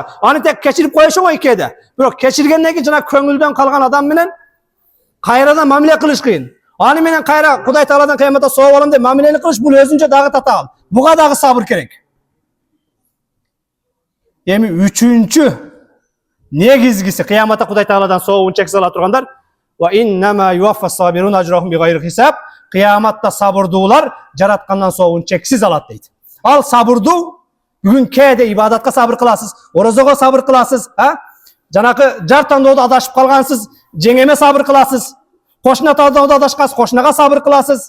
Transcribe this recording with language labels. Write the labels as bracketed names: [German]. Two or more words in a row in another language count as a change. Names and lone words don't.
[Kyrgyz] Аны тек кечирип коюшу го кээде. Бирок кечиргенден кийин жана көңүлдөн калган адам менен кайрадан мамиле кылыш кыйын. Аны менен кайра Кудай Тааладан кыяматта соогуп алам деп мамилени кылыш бул өзүнчө дагы татаал. Буга дагы сабыр керек. Эми үчүнчү негизгиси кыяматта Кудай Тааладан соогун чексиз ала тургандар: [Arabic] "وإنما يوفى الصابرون أجرهم بغير حساب." [Kyrgyz] Кыяматта сабырдуулар жараткандан соогун чексиз алат дейт. Ал сабырдуу бүгүн кээде ибадатка сабыр кыласыз, орозого сабыр кыласыз, жанакы жар тандоодо адашып калгансыз, жеңеме сабыр кыласыз, кошуна тандоодо адашкансыз, кошунага сабыр кыласыз.